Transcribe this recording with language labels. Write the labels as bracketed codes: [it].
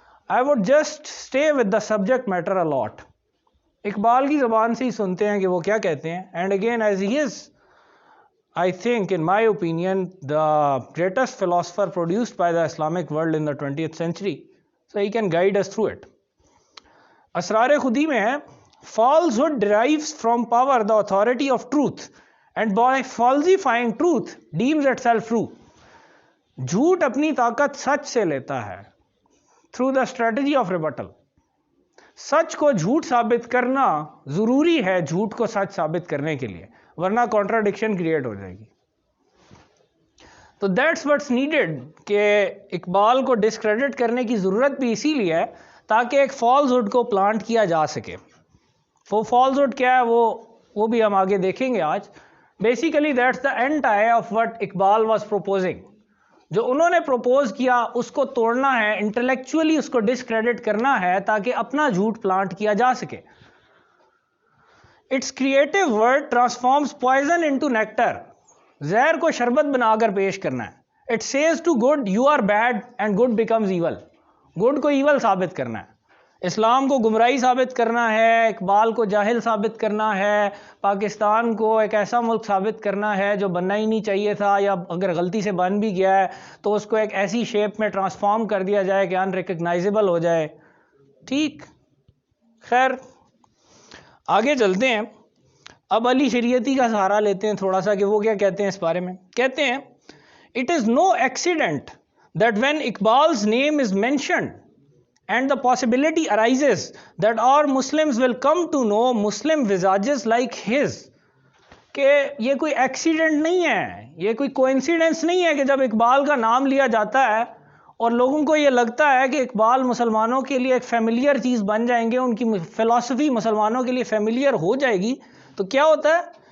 [en] I would just stay with the subject matter a lot. [ur] اقبال کی زبان سے ہی سنتے ہیں کہ وہ کیا کہتے ہیں. [en] And again as he is I think in my opinion the greatest philosopher produced by the Islamic world in the 20th century, so he can guide us through it. [ur] اسرار خودی میں ہے [en] falsehood derives from power the authority of truth and by falsifying truth deems itself true. [ur] جھوٹ اپنی طاقت سچ سے لیتا ہے [en] through the strategy of rebuttal. [ur] سچ کو جھوٹ ثابت کرنا ضروری ہے جھوٹ کو سچ ثابت کرنے کے لیے، ورنہ کانٹراڈکشن کریٹ ہو جائے گی. تو [en] that's what's needed [ur] کہ اقبال کو ڈسکریڈٹ کرنے کی ضرورت بھی اسی لیے ہے تاکہ ایک فالسہڈ کو پلانٹ کیا جا سکے. وہ فالسہڈ کیا ہے وہ بھی ہم آگے دیکھیں گے آج. [en] Basically that's the entire of what Iqbal was proposing. [ur] جو انہوں نے پروپوز کیا اس کو توڑنا ہے، انٹلیکچولی اس کو ڈسکریڈٹ کرنا ہے تاکہ اپنا جھوٹ پلانٹ کیا جا سکے. [en] It's creative word transforms poison into nectar. [ur] زہر کو شربت بنا کر پیش کرنا ہے. [en] It says to good you are bad and good becomes evil. [ur] Good کو ایول ثابت کرنا ہے، اسلام کو گمراہی ثابت کرنا ہے، اقبال کو جاہل ثابت کرنا ہے، پاکستان کو ایک ایسا ملک ثابت کرنا ہے جو بننا ہی نہیں چاہیے تھا، یا اگر غلطی سے بن بھی گیا ہے تو اس کو ایک ایسی شیپ میں ٹرانسفارم کر دیا جائے کہ ان ریکگنائزیبل ہو جائے. ٹھیک، خیر آگے چلتے ہیں. اب علی شریعتی کا سہارا لیتے ہیں تھوڑا سا کہ وہ کیا کہتے ہیں اس بارے میں. کہتے ہیں [en] It is no accident that when Iqbal's name is mentioned and the possibility arises that our Muslims will come to know Muslim visages like his. [ur] کہ یہ کوئی ایکسیڈنٹ نہیں ہے، یہ کوئی کوئنسیڈنس نہیں ہے کہ جب اقبال کا نام لیا جاتا ہے اور لوگوں کو یہ لگتا ہے کہ اقبال مسلمانوں کے لیے ایک فیملیئر چیز بن جائیں گے، ان کی فلسفی مسلمانوں کے لیے فیملیئر ہو جائے گی، تو کیا ہوتا ہے؟